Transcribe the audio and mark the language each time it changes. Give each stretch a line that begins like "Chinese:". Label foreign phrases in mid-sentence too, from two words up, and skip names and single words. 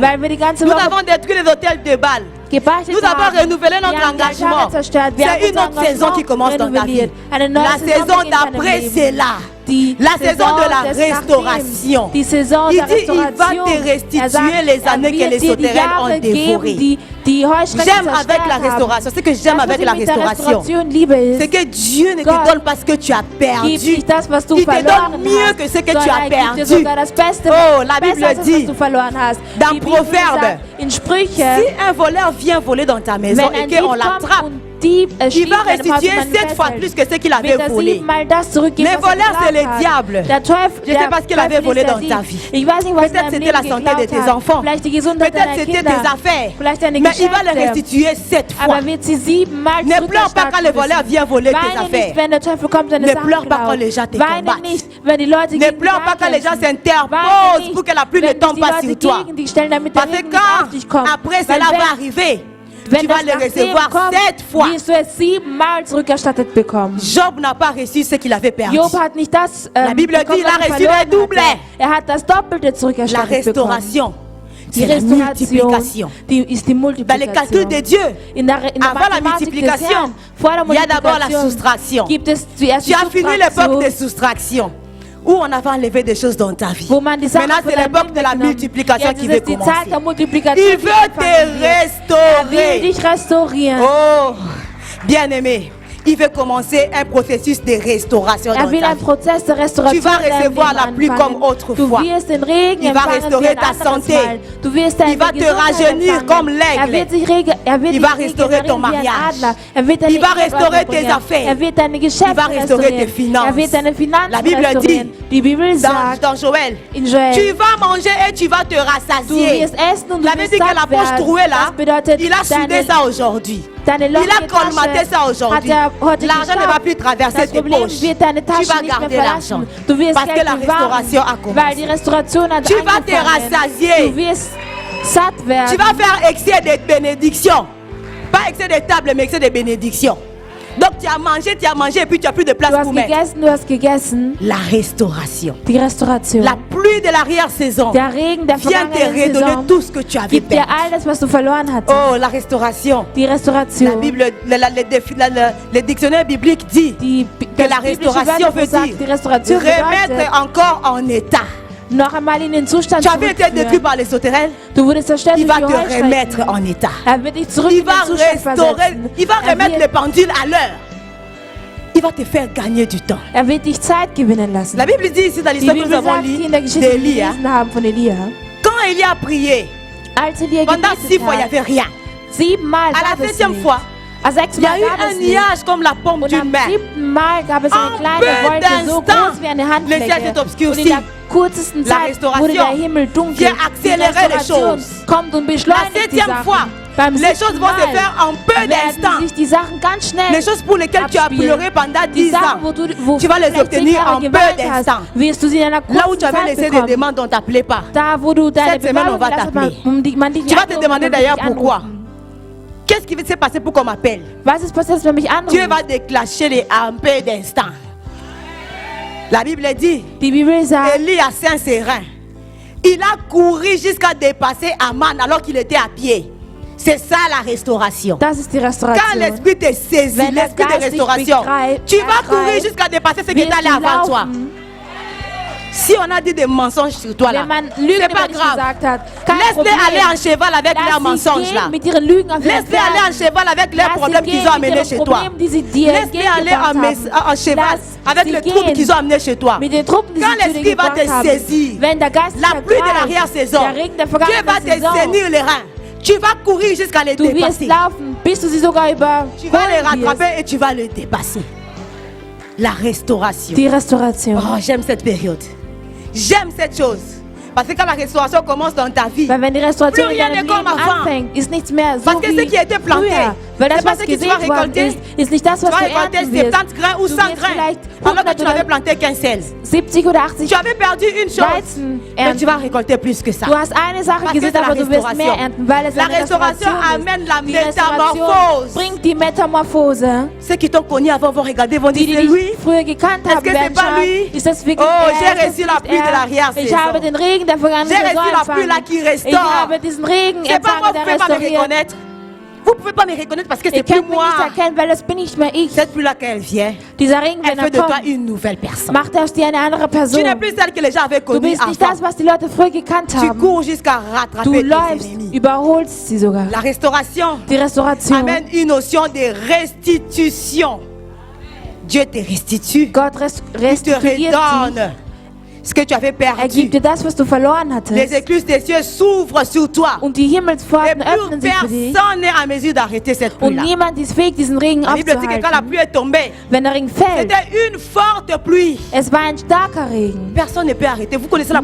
German: Weil wir die ganze
French: Nous
German: Woche
French: avons détruit les hôtels de Bâle.
German: gebeichtet
French: Nous avons
German: haben.
French: renouvelé notre
German: Wir haben die
French: engagement.
German: Altäre zerstört. Wir haben
French: C'est une
German: unser
French: autre saison qui
German: Engagement
French: commence dans ta vie.
German: renouvelliert. Eine neue
French: La
German: Saison
French: saison
German: beginnt in deinem
French: d'après,
German: Leben.
French: c'est là. La saison de la restauration.
German: Die Saison
French: Il
German: der
French: dit, il va
German: Restauration.
French: te restituer
German: sagt,
French: les années que
German: wird
French: les
German: dir die
French: sauterelles ont
German: Jahre
French: dévorées.
German: geben, die Heuschrecken
French: J'aime avec
German: zerstört
French: la
German: haben.
French: restauration. Ce que j'aime
German: Das,
French: avec
German: was
French: la
German: ich mit der
French: restauration,
German: Restauration liebe,
French: c'est
German: ist,
French: que Dieu ne te
German: Gott
French: donne pas ce que tu as perdu.
German: gibt nicht das, was du
French: Il te
German: verloren
French: donne mieux
German: hast,
French: que ce que tu
German: sondern
French: as
German: er gibt dir
French: perdu.
German: sogar das Beste,
French: Oh, la Bible
German: besser als das,
French: dit,
German: was du verloren hast.
French: dans
German: Die Bibel
French: Proverbe,
German: sagt in Sprüche,
French: Si un voleur vient voler dans ta maison
German: wenn
French: et
German: ein Dieb
French: qu'on
German: kommt
French: l'attrape,
German: und Dieb
French: il
German: stiehlt
French: va
German: deinem Haus
French: restituer
German: jemanden
French: 7 fois
German: fesselt,
French: plus que ce qu'il avait
German: wird er
French: volé.
German: 7-mal das zurückgeben,
French: Les
German: was er
French: voleurs, c'est
German: geklaut
French: le
German: hat.
French: diable.
German: Der Teufel,
French: Je sais pas ce qu'il avait volé dans ta vie.
German: Ich weiß nicht, was in
French: Peut-être
German: deinem
French: c'était
German: Leben
French: la santé de
German: geklaut
French: tes
German: hat.
French: enfants.
German: Vielleicht die Gesundheit
French: Peut-être
German: deiner
French: c'était
German: Kinder.
French: tes affaires.
German: Vielleicht deine
French: Mais il va les
German: Geschäfte.
French: restituer 7 fois.
German: Aber wird sie 7-mal
French: Ne pleure pas quand le voleur vient voler tes
German: Weine
French: affaires.
German: nicht, wenn der Teufel kommt, deine
French: Ne
German: Sachen
French: pleure pas quand
German: klaut.
French: les gens te
German: Weine
French: combattent.
German: nicht, wenn die Leute
French: Ne
German: gegen dich
French: pleure pas quand les gens
German: ankämpfen.
French: s'interposent
German: Weine
French: pour
German: nicht,
French: que la pluie ne
German: wenn
French: tombe
German: die
French: pas
German: Leute
French: sur toi.
German: gegen dich stellen, damit der
French: Parce que
German: Regen nicht auf dich
French: quand
German: kommt.
French: après
German: Weil
French: cela
German: wenn-
French: va arriver,
German: wenn
French: tu vas
German: das
French: le
German: nachdem
French: recevoir
German: kommt,
French: 7 fois.
German: wirst du es 7-mal zurückerstattet bekommen.
French: Job n'a pas reçu ce qu'il avait perdu.
German: Job hat nicht das
French: La Bible
German: bekommen,
French: dit, il a
German: was er
French: reçu
German: verloren
French: le double.
German: hatte. Er hat das Doppelte
French: La
German: zurückerstattet bekommen.
French: restauration,
German: Die
French: c'est la
German: Restauration,
French: multiplication.
German: die ist die
French: Dans les calculs de
German: Multiplikation.
French: Dieu,
German: In der
French: avant la
German: Mathematik des
French: multiplication,
German: Herrn, vor der
French: il y a d'abord la
German: Multiplikation
French: soustraction.
German: gibt es zuerst
French: Tu
German: die
French: as fini l'époque
German: Subtraktion,
French: de soustraction, où on avait enlevé des choses dans ta vie.
German: wo man die Sachen
French: Maintenant,
German: von
French: c'est
German: deinem
French: l'époque
German: Leben
French: de la
German: weggenommen.
French: multiplication
German: Jetzt
French: qui
German: ist
French: veut
German: es die
French: commencer.
German: Zeit der Multiplikation,
French: Il
German: die
French: veut
German: anfangen wird.
French: te
German: Er will
French: restaurer.
German: dich restaurieren.
French: Oh, bien-aimé, il veut commencer un processus de restauration
German: Er
French: dans
German: will
French: ta
German: einen
French: vie.
German: Prozess der Restauration
French: Tu vas
German: in deinem
French: recevoir
German: Leben
French: la pluie
German: anfangen.
French: comme autrefois.
German: Du wirst den Regen
French: Il va
German: empfangen
French: restaurer
German: wie ein
French: ta
German: anderes
French: santé.
German: Mal. Du wirst deine
French: Il va te
German: Gesundheit
French: rajeunir
German: empfangen.
French: comme l'aigle.
German: Er wird sich
French: Il va restaurer ton
German: regenerieren wie ein
French: mariage.
German: Adler. Er wird deine
French: Il va
German: Ehe
French: restaurer tes
German: weiterbringen.
French: affaires.
German: Er wird deine Geschäfte
French: Il va restaurer tes
German: restaurieren.
French: finances.
German: Er wird deine Finanzen
French: La Bible
German: restaurieren.
French: dit,
German: Die Bibel
French: Dans,
German: sagt
French: dans Joël,
German: in Joel,
French: tu vas manger et tu vas te
German: du
French: rassasier.
German: wirst essen und du
French: La Bible
German: wirst
French: dit que la
German: satt
French: poche
German: werden.
French: trouée là,
German: Das bedeutet,
French: il a soudé ça aujourd'hui.
German: deine
French: Il a
German: lockige
French: colmaté
German: Tasche
French: ça aujourd'hui.
German: hat er heute
French: L'argent ne va
German: geschafft.
French: plus traverser
German: Das
French: tes
German: Problem
French: poches.
German: wird deine
French: Tu
German: Tasche
French: vas
German: nicht mehr
French: garder l'argent.
German: verlassen. Du wirst
French: Parce que
German: Geld
French: la
German: bewahren,
French: restauration a
German: weil
French: commencé.
German: die Restauration hat
French: Tu vas te
German: angefangen.
French: rassasier.
German: Du wirst satt werden.
French: Tu vas faire excès de bénédictions. Pas excès de table, mais excès de bénédictions. Donc tu as mangé et puis tu n'as plus de place
German: Du hast
French: pour mettre.
German: gegessen, du hast gegessen.
French: La restauration.
German: Die Restauration.
French: La pluie de l'arrière-saison
German: Der Regen der
French: vient te
German: vergangenen
French: redonner
German: Saison
French: tout ce que tu avais
German: gibt dir
French: perdu.
German: alles, was du verloren hattest.
French: Oh, la restauration.
German: Die
French: La
German: Restauration.
French: Bible, le dictionnaire biblique dit que la restauration veut dire
German: die Restauration
French: remettre
German: bedeutet,
French: encore en état.
German: noch einmal in den Zustand
French: Tu avais été détruit
German: zurückführen.
French: par les sauterelles,
German: Du wurdest zerstört
French: il
German: durch
French: va
German: die
French: te
German: Heuschrecken.
French: remettre en état.
German: Er wird dich zurück
French: Il
German: in den
French: va
German: Zustand
French: restaurer,
German: versetzen.
French: il va
German: Er
French: remettre
German: wird-
French: les pendules à l'heure. Il va te faire gagner du temps.
German: Er wird dich Zeit gewinnen lassen.
French: La Bible dit ici dans
German: Die
French: l'histoire que nous
German: Bibel
French: avons
German: sagt hier
French: lue
German: in der Geschichte, die wir
French: d'Élie, hein,
German: gelesen haben von Elia,
French: quand Élie a prié,
German: als Elia
French: pendant 6
German: gebetet
French: fois, il n'y
German: hat,
French: avait rien.
German: 7-mal
French: À
German: gab
French: la
German: es
French: 7e
German: nicht.
French: fois,
German: À
French: il y a
German: 6-mal
French: eu
German: gab
French: un
German: es nicht.
French: nuage comme la paume
German: Und
French: d'une
German: am
French: main.
German: 7. Mal gab es eine
French: En
German: kleine
French: peu
German: Wolke, so
French: d'instants,
German: groß wie eine
French: le ciel
German: Handfläche.
French: s'est obscurci.
German: Und in der kurzesten
French: La
German: Zeit
French: restauration
German: wurde der Himmel dunkel.
French: vient
German: Die
French: accélérer les
German: Restauration
French: choses.
German: kommt und
French: La
German: beschleunigt die
French: 7e fois,
German: Sachen. Beim
French: les
German: 7.
French: choses vont se
German: Mal
French: faire en peu
German: werden
French: d'instants.
German: sich die Sachen ganz schnell
French: Les choses pour lesquelles tu as
German: abspielen.
French: pleuré pendant
German: Die
French: 10
German: Sachen,
French: ans,
German: wo
French: tu vas les
German: vielleicht 10
French: obtenir
German: Jahre
French: en peu
German: geweint
French: d'instants.
German: hast, wirst du sie in einer
French: Là où
German: kurzen
French: tu avais
German: Zeit
French: laissé des
German: bekommen.
French: demandes, on ne t'appelait pas.
German: Da, wo du deine
French: Cette semaine, on
German: Bewerbung
French: va
German: gelassen
French: t'appeler.
German: hast, man dich
French: Tu vas te
German: anrufen,
French: demander
German: man wird
French: d'ailleurs
German: dich
French: pourquoi.
German: anrufen.
French: Qu'est-ce qui s'est passé pour qu'on m'appelle?
German: Was ist passiert, wenn mich
French: Dieu
German: anrufen?
French: va déclencher les en peu d'instants. La Bible dit,
German: Die Bibel sagt,
French: Élie à Saint-Sérin, il a couru jusqu'à dépasser Aman alors qu'il était à pied. C'est ça la restauration.
German: das ist die
French: Quand
German: Restauration.
French: l'esprit te saisit,
German: Wenn das
French: l'esprit de
German: Geist dich
French: restauration,
German: begreift,
French: tu vas courir
German: ergreift,
French: jusqu'à dépasser ce qui est
German: Wirst
French: allé
German: du
French: avant toi.
German: laufen,
French: Si on a dit des mensonges sur toi là,
German: wenn man Lügen
French: c'est pas
German: über dich
French: grave.
German: gesagt hat. Kein
French: Laisse-les
German: Problem.
French: aller en cheval avec leurs
German: Lass sie
French: mensonges là.
German: gehen mit ihren Lügen auf ihren
French: Laisse-les aller en
German: Pferden.
French: cheval avec leurs
German: Lass sie
French: problèmes qu'ils
German: gehen
French: ont
German: mit
French: amenés
German: ihren
French: chez toi.
German: Problemen, die sie dir
French: Laisse-les aller
German: entgegengebracht
French: en cheval
German: Lass
French: avec
German: sie
French: les troubles
German: gehen.
French: qu'ils ont amenés chez toi.
German: Mit den Truppen, die
French: Quand
German: sie zu dir
French: l'esprit va
German: gebracht
French: te
German: haben.
French: saisir,
German: Wenn der Geist
French: la
German: dich
French: pluie de
German: ergreift,
French: l'arrière-saison,
German: der Regen der
French: Dieu va
German: vergangenen
French: te
German: Saison,
French: saisir les reins. Tu vas courir jusqu'à les
German: du wirst
French: dépasser.
German: laufen, bis du sie sogar
French: Tu vas les
German: überholen wirst.
French: rattraper et tu vas les dépasser. La restauration.
German: Die Restauration.
French: Oh, j'aime cette période. J'aime cette chose. Parce que quand la restauration commence dans ta vie,
German: Weil wenn die Restauration
French: Plus
German: in
French: rien
German: deinem
French: n'est comme
German: Leben
French: avant.
German: anfängt, ist nichts mehr so
French: Parce que ce
German: wie
French: qui a été planté,
German: früher. Weil das,
French: c'est pas
German: was
French: ce que tu vas
German: gesät worden
French: récolter.
German: ist nicht das,
French: tu
German: was
French: vas
German: du
French: récolter
German: ernten wirst.
French: 70 grains ou
German: Du
French: 100
German: wirst
French: grains.
German: vielleicht
French: Alors que
German: 100
French: tu n'avais
German: oder
French: planté qu'un seul.
German: 70 oder 80
French: Tu avais perdu une chose,
German: Weizen
French: mais
German: ernten.
French: tu vas récolter plus que ça.
German: Du hast eine Sache
French: Parce que
German: gesät,
French: c'est la
German: aber du wirst mehr
French: restauration.
German: ernten, weil es
French: La
German: eine
French: restauration
German: Restauration
French: amène
German: ist.
French: la
German: Die Restauration
French: métamorphose.
German: bringt die Metamorphose.
French: Ceux qui t'ont connu avant vont regarder, vont
German: Die,
French: dire
German: die
French: c'est lui.
German: dich früher gekannt
French: Est-ce
German: haben,
French: que c'est
German: werden
French: pas
German: schauen,
French: lui?
German: ist das wirklich
French: Oh, j'ai
German: er? Ist
French: reçu
German: das
French: la
German: nicht
French: pluie de
German: er?
French: l'arrière-saison.
German: Ich habe den Regen der vergangenen
French: J'ai
German: Saison
French: reçu la pluie là
German: empfangen.
French: qui
German: Ich
French: restaure.
German: habe diesen Regen
French: C'est pas moi
German: empfangen,
French: qui
German: der
French: ne peux pas me
German: restauriert.
French: reconnaître. Vous ne pouvez pas me reconnaître parce que
German: Ihr
French: c'est plus
German: könnt mich
French: moi.
German: nicht erkennen, weil das bin nicht mehr ich.
French: Cette pluie-là, quand elle vient,
German: Dieser Regen,
French: elle
German: wenn
French: fait
German: er
French: de toi
German: kommt,
French: une nouvelle personne.
German: macht aus dir eine andere
French: Tu
German: Person.
French: n'es plus celle que les gens avaient
German: Du
French: connue
German: bist nicht
French: avant.
German: das, was die Leute früher gekannt
French: Tu
German: haben.
French: cours jusqu'à
German: Du
French: rattraper tes
German: läufst,
French: ennemis.
German: überholst sie sogar.
French: La restauration
German: Die Restauration.
French: amène une notion de restitution. Dieu te restitue.
German: Gott
French: Il te
German: restituiert
French: redonne
German: dich.
French: ce que tu avais
German: Er
French: perdu.
German: gibt dir das, was du verloren
French: Les
German: hattest.
French: écluses des cieux s'ouvrent sur toi.
German: Und die
French: Et
German: Himmelspforten
French: plus
German: öffnen sich für dich.
French: personne n'est en mesure d'arrêter cette
German: Und
French: pluie-là.
German: niemand ist fähig, diesen Regen
French: La Bible dit que quand la
German: aufzuhalten.
French: pluie est tombée,
German: Wenn der Regen fällt,
French: c'était une forte pluie.
German: es war ein starker Regen.
French: Personne ne peut arrêter. Vous connaissez la